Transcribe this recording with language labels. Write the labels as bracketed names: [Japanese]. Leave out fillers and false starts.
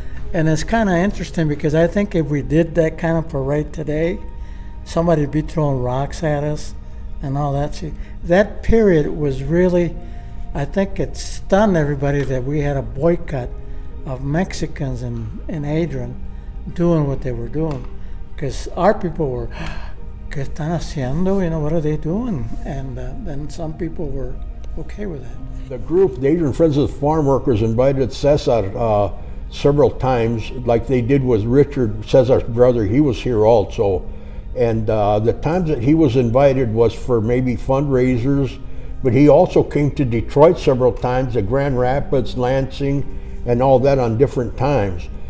[English] And it's kind of interesting because I think if we did that kind of parade today, somebody would be throwing rocks at us and all that. See, that period was really, I think it stunned everybody that we had a boycott of Mexicans in Adrian doing what they were doing. Because our people were, [Spanish] ¿qué están haciendo? [English] What are they doing? And then some people were okay with that. The group, the Adrian Friends of the Farm Workers, invited Cesar several times, like they did with Richard, Cesar's brother. He was here also. And the times that he was invited was for maybe fundraisers, but he also came to Detroit several times, to Grand Rapids, Lansing, and all that on different times.